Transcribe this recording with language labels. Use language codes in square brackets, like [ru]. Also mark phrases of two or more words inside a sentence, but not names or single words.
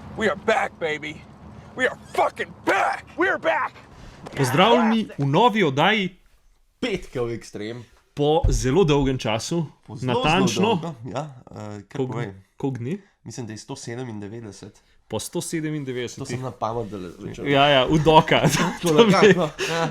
[en] We are back, baby. We are fucking back. We are back. [sl] Pozdravljeni v novi oddaji Petkov ekstrem. po zelo dolgem času. Natančno. Ja, kar povej. Koliko dni? Mislim, da je 197. Po 197. To sem na pamet, da rečem. Ja, v doka. Ja.